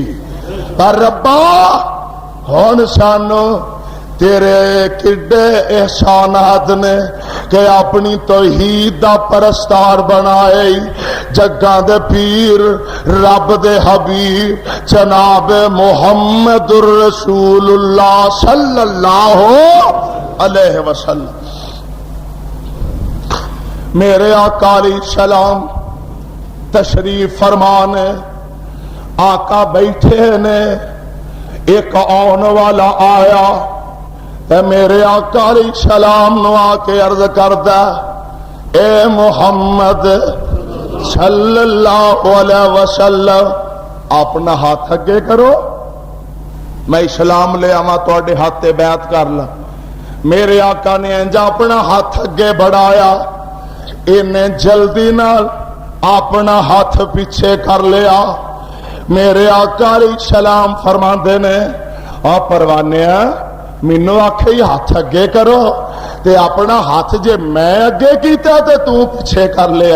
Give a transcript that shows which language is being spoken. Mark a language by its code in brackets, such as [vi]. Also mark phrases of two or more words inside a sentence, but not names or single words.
[pa] پر ربا ہن سانوں تیرے کڈے احسانات نے کہ اپنی توحید دا پرستار بنائے، جگاں دے پیر رب دے حبیب جناب [ar] محمد رسول الله صلى الله عليه وسلم. [pa] میرے آقا علیہ السلام تشریف فرمانے، آقا بیٹھے نے، ایک آنے والا آیا تے میرے آقا علیہ السلام نوں آ کے عرض کردا، اے محمد [ar] صلى الله عليه وسلم, [pa] اپنا ہاتھ اگے کرو، میں اسلام لے آوا تہاڈے ہاتھ تے بیعت کر لا. میرے آقا نے انج اپنا ہاتھ اگے بڑھایا، انہاں جلدی نال اپنا ہاتھ پیچھے کر لیا. میرے آقا علیہ السلام فرماندے نے، آ پروانیا مینوں آکھے ہاتھ اگے کرو، تے اپنا ہاتھ جے میں اگے کیتا تے توں پیچھے کر لیا.